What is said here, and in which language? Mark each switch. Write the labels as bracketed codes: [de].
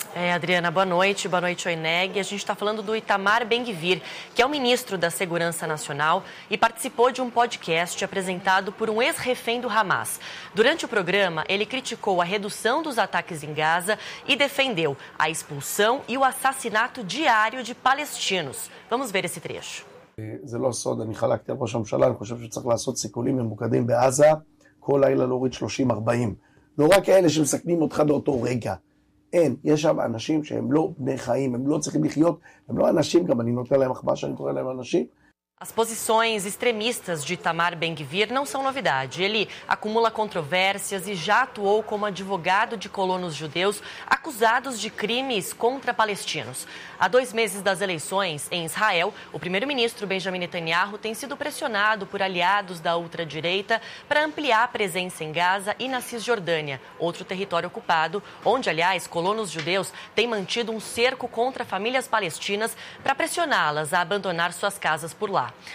[pt] É, Adriana, boa noite, Oineg. A gente está falando do Itamar Ben-Gvir, que é o ministro da Segurança Nacional e participou de um podcast apresentado por um ex-refém do Hamas. Durante o programa, ele criticou a redução dos ataques em Gaza e defendeu a expulsão e o assassinato diário de palestinos. Vamos ver esse trecho. [he] זה לא סוד, אני חלקתי על ראש הממשלה, אני חושב שצריך לעשות סיכולים ממוקדים בעזה, כל לילה להוריד 30-40. לא רק אלה שמסכנים אותך באותו רגע. אין, יש שם אנשים שהם לא בני חיים, הם לא צריכים לחיות, הם לא אנשים, גם אני נותן להם אחבא שאני קורא להם אנשים. [pt] As posições extremistas de Itamar Ben-Gvir não são novidade. Ele acumula controvérsias e já atuou como advogado de colonos judeus acusados de crimes contra palestinos. Há 2 meses das eleições em Israel, o primeiro-ministro Benjamin Netanyahu tem sido pressionado por aliados da ultradireita para ampliar a presença em Gaza e na Cisjordânia, outro território ocupado, onde, aliás, colonos judeus têm mantido um cerco contra famílias palestinas para pressioná-las a abandonar suas casas por lá.